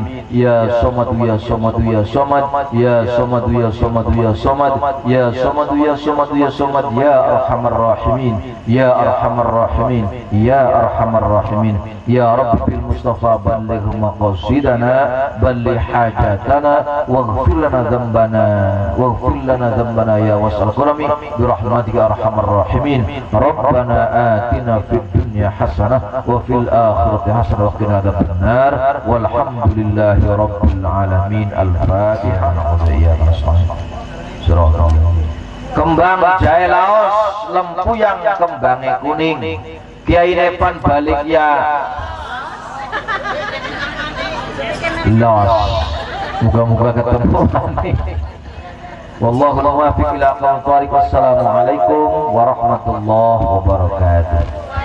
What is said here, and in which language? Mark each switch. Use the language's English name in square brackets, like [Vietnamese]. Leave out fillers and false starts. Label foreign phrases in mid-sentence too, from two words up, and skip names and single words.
[Arabic] يا صمد يا صمد يا صمد يا صمد يا صمد يا صمد يا صمد يا صمد يا صمد يا أرحم الراحمين يا أرحم الراحمين يا أرحم الراحمين. يا ربي بالمصطفى بلغ مقاصدنا بلغ حاجاتنا واغفر لنا ذنبنا واغفر لنا ذنبنا يا واسع الكرم برحمتك أرحم الراحمين. ربنا آتنا في الدنيا حسنة وفي الآخرة حسنة وقنا عذاب النار والحمد لله رب العالمين. Al-Fatihah. [Javanese] Kembang jahe laos lempuyang kembangnya kuning. Kiai Nepan balik ya los. [Indonesian] Moga-moga ketemu nanti. [Arabic] والله الموفق إلى أقوم الطريق. والسلام عليكم ورحمة الله وبركاته.